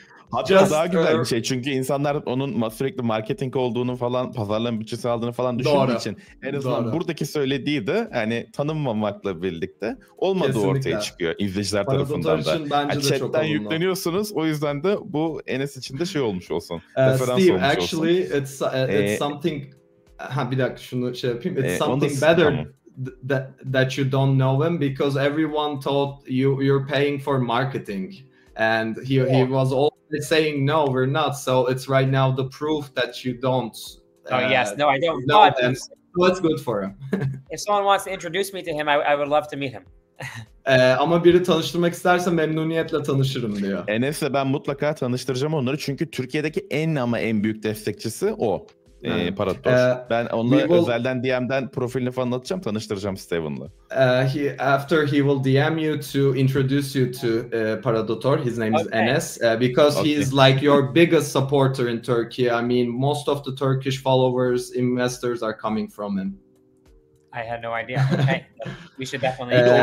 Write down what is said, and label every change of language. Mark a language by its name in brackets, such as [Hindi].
[Turkish] Hatta daha güzel bir şey. Çünkü insanlar onun sürekli marketing olduğunu falan, pazarlama bütçesi aldığını falan düşündüğü için en azından buradaki söylediği de hani tanınmamakla birlikte olmadığı Kesinlikle ortaya çıkıyor izleyiciler tarafından da. Bence de chatten yükleniyorsunuz. O yüzden de bu Enes için de şey olmuş olsun. [English] Steve, actually it's something. [Turkish] Bir dakika şunu şey yapayım. [English] It's something better that you don't know him, because everyone thought you're paying for marketing. And he was always saying, no, we're not. So it's right now the proof that you don't. Yes, no, I don't. Know him. So it's good for him. If someone wants to introduce me to him, I would love to meet him. [Turkish] Ama biri tanıştırmak isterse memnuniyetle tanışırım diyor. Enes'le ben mutlaka tanıştıracağım onları. Çünkü Türkiye'deki en büyük destekçisi o. Para Doktor. Ben onunla özelden DM'den profilini falan atacağım, tanıştıracağım Steven'la. [English] After he will DM you to introduce you to Para Doktor. His name is Enes, because he is like your biggest supporter in Turkey. I mean, most of the Turkish followers, investors are coming from him. I had no idea. Okay, we should definitely.